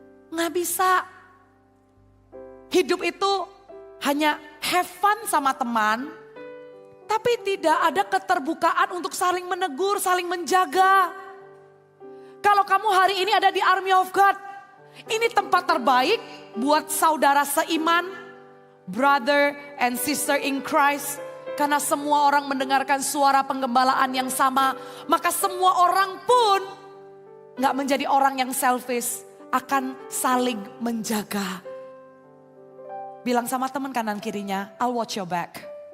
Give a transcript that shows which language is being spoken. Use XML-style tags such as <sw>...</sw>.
<id>Nggak bisa. Hidup itu hanya have fun sama teman. Tapi tidak ada keterbukaan untuk saling menegur, saling menjaga. Kalau kamu hari ini ada di Army of God, ini tempat terbaik buat saudara seiman,</id> <en>brother and sister in Christ.</en> <id>Karena semua orang mendengarkan suara penggembalaan yang sama. Maka semua orang pun gak menjadi orang yang selfish. Akan saling menjaga. Bilang sama teman kanan kirinya,</id> <en>I'll watch your back.</en>